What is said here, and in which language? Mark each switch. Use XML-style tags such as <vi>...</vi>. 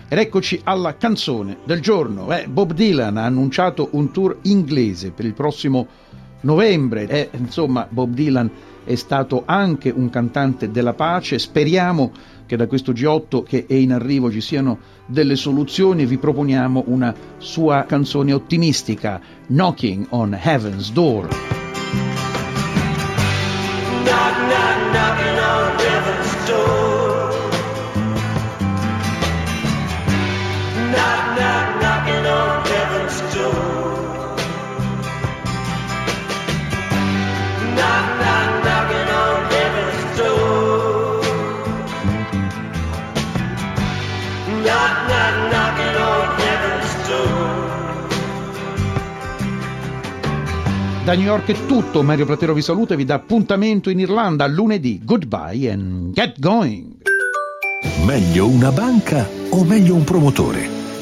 <it>Ed eccoci alla canzone del giorno. Bob Dylan ha annunciato un tour inglese per il prossimo novembre. Insomma, Bob Dylan è stato anche un cantante della pace. Speriamo che da questo G8 che è in arrivo ci siano delle soluzioni. Vi proponiamo una sua canzone ottimistica, Knocking on Heaven's Door.</it> <en>Knock, knock, knocking on heaven's door. Knock, knock, knocking on heaven's door. Knock, knock, knocking on heaven's door. Knock, knock, knocking on heaven's door.</en> <it>Da New York è tutto, Mario Platero vi saluta e vi dà appuntamento in Irlanda lunedì.</it> <en>Goodbye and get going.</en> <it>Meglio una banca o meglio un promotore?</it>